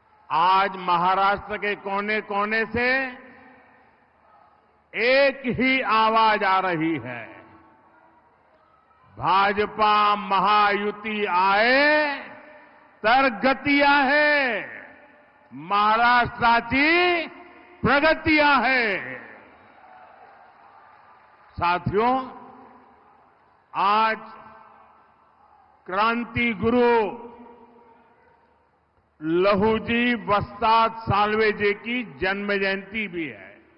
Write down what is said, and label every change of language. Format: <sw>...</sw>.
<hi>आज महाराष्ट्र के कोने कोने से एक ही आवाज आ रही है, भाजपा महायुति आए</hi> <mr>तर गती आहे, महाराष्ट्राची प्रगती आहे.</mr> <hi>साथियों, आज क्रांति गुरु लहूजी वस्ताद साल्वे जी की जन्म जयंती भी है.</hi>